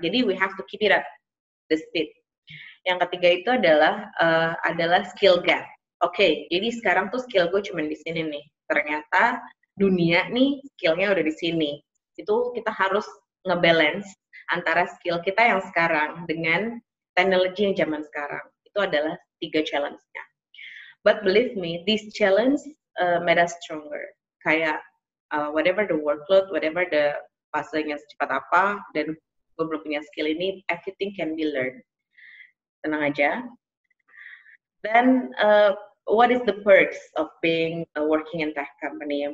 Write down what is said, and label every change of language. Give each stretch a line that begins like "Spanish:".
English: Jadi we have to keep it up the speed.
Indonesian: Yang ketiga itu adalah skill gap. Oke, jadi sekarang tuh skill gue cuma di sini nih. Ternyata dunia nih skillnya udah di sini. Itu kita harus ngebalance antara skill kita yang sekarang dengan teknologi yang zaman sekarang. Itu adalah 3 challenge-nya.
English: But believe me, this challenge made us stronger.
Indonesian: Kayak
English: whatever the workload, whatever the
Indonesian: fasenya secepat apa, dan gue belum punya skill ini,
English: everything can be learned.
Indonesian: Tenang aja.
English: Dan what is the perks of being working in tech company?